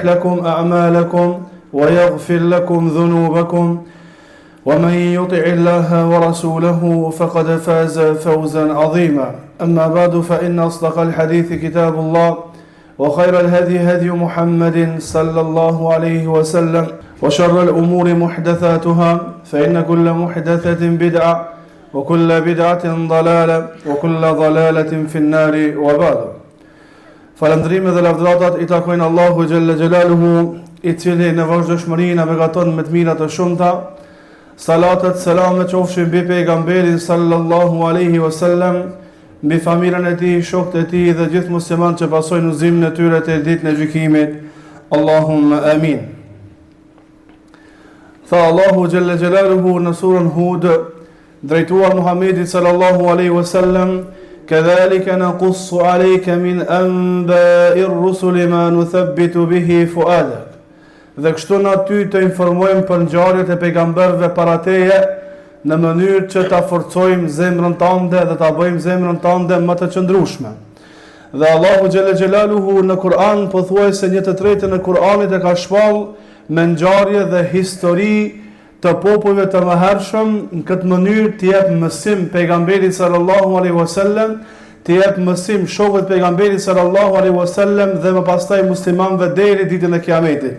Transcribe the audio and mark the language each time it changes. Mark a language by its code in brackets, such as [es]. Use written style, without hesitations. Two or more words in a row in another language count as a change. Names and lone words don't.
[ar] لكم أعمالكم ويغفر لكم ذنوبكم ومن يطع الله ورسوله فقد فاز فوزا عظيما أما بعد فإن أصدق الحديث كتاب الله وخير الهدي هدي محمد صلى الله عليه وسلم وشر الأمور محدثاتها فإن كل محدثة بدعة وكل بدعة ضلالة وكل ضلالة في النار وبعد. [sq] Falëndrime dhe lavdratat I takojnë Allahu [ar] جل جلاله, [sq] I cili në vazhdimëri na begaton me të mira të shumta. Salatet, selamet qofshin mbi pejgamberin [ar] صلى الله عليه وسلم, [sq] mbi familjen e tij, shokët e tij dhe gjithë muslimanët që pasojnë udhëzimin e tyre të ditën e gjykimit. [ar] اللهم آمين. [sq] Tha Allahu [ar] جل جلاله [sq] në surën Hud, drejtuar Muhammedit [ar] صلى الله عليه وسلم, كذلك نقص عليك من أنباء الرسل ما نثبت به فؤادك. [sq] Dhe kështu na ty të informojmë për ngjarjet e pejgamberëve para teje në mënyrë që ta forcojmë zemrën tënde dhe ta bëjmë zemrën tënde më të qëndrueshme. Dhe Allahu [ar] جل جلاله [sq] në Kur'an pothuajse 1/3 e Kur'anit e ka shpall me ngjarje dhe histori të popujve të mëhershëm, në këtë mënyrë të jep mësim pejgamberit [ar] صلى الله عليه وسلم, [sq] të jep mësim shokëve të pejgamberit [ar] صلى الله عليه وسلم [sq] dhe më pastaj muslimanëve deri ditën e Kiametit.